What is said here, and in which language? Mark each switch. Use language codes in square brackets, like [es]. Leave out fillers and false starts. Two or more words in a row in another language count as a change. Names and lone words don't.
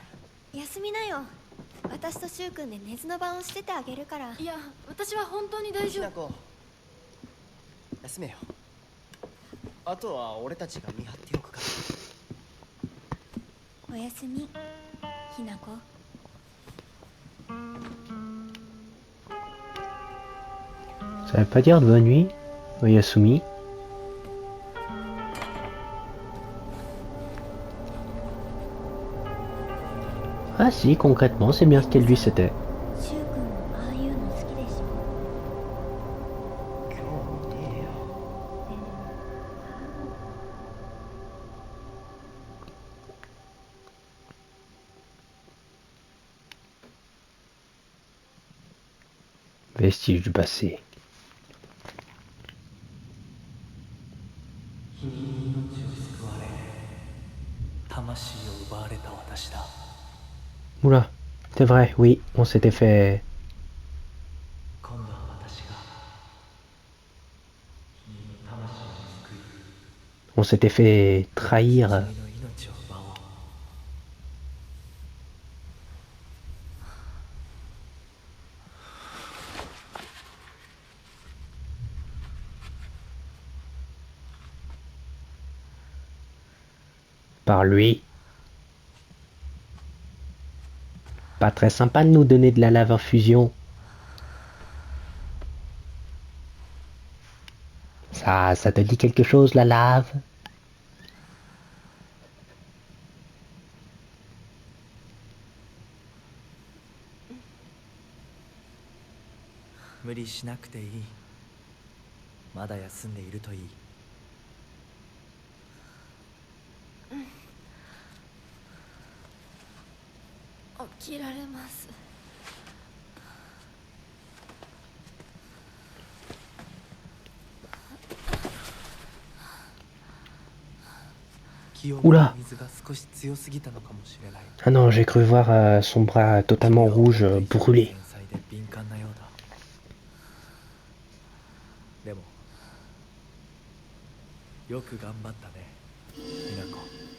[ja] 休みなよ。私と柊君で寝ずの番をしててあげるから。いや私は本当に大丈夫。ひなこ、休めよ。あとは俺たちが見張っておくから。おやすみ、ひなこ。 [fr] Ça veut pas dire bonne nuit, Oyasumi. Ah si, concrètement, c'est bien ce qu'elle lui c'était. [ja] 柊君もああいうの好きでしょ。今日ねえよ。でも [fr] Vestige du passé. [ja] 君に命を救われ魂を奪われた私だ。 [fr] Oula, c'est vrai, oui, on s'était fait... [ja] 今度は私が君の魂を救い [fr] On s'était fait trahir. [ja] 君の命を奪おう。 [fr] Par lui. Pas très sympa de nous donner de la lave infusion. Ça te dit quelque chose, la lave? [ja] 無理しなくていい。まだ休んでいるといい。起きられます。気を Oula 水が少し強すぎたのかもしれない。 [fr] Ah non, j'ai cru voir son bras totalement rouge brûlé. [ja] 繊細で敏感なようだ。でもよく頑張ったね、みなこ。